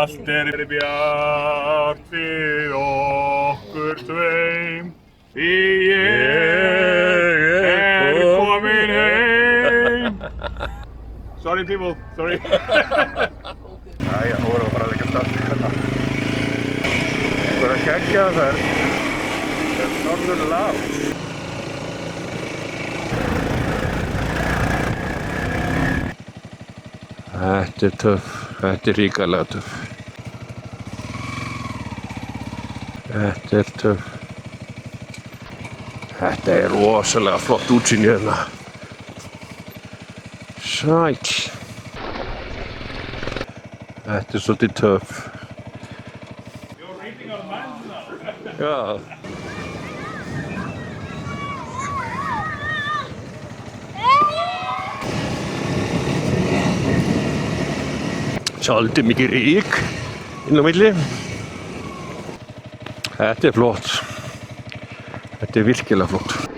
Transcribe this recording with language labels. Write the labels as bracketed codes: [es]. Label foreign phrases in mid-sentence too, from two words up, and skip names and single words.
[is] bjart við okkur tveim, því ég komin heim. [en] Sorry people, sorry. [is] Jæja, nú erum við bara að leggja stað hérna. Bara að keggja það norður lág. Þetta töff, þetta ríkalega töff. Þetta töff. Þetta rosalega flott útsýni hérna. Sæll. Þetta svolítið töff. [en] You're reading our minds now. [is] Já. Svolítið mikið ryk inn á milli. Þetta flott. Þetta virkilega flott.